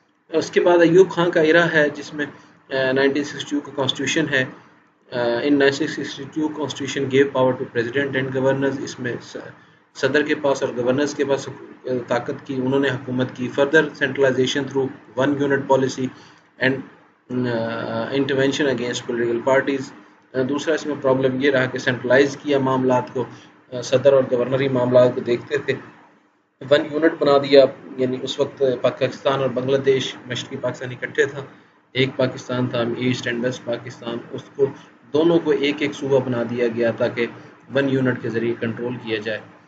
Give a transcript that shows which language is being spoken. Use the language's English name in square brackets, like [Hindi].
[Urdu] اس کے بعد ایوب خان کا ایرا ہے جس میں 1962 کا کانسٹیٹیوشن ہے. [English] In 1962 constitution gave power to president and governors. [Urdu] اس میں صدر کے پاس اور گورنرز کے پاس طاقت کی, انہوں نے حکومت کی. [English] further centralization through one unit policy and intervention against political parties. [Urdu] دوسرا اس میں پرابلم یہ رہا کہ سینٹرلائز کیا معاملات کو, صدر اور گورنری معاملات کو دیکھتے تھے. ون یونٹ بنا دیا, یعنی اس وقت پاکستان اور بنگلہ دیش مشرقی پاکستان اکٹھے تھا, ایک پاکستان تھا ایسٹ اینڈ ویسٹ پاکستان, اس کو دونوں کو ایک ایک صوبہ بنا دیا گیا تاکہ ون یونٹ کے ذریعے کنٹرول کیا جائے.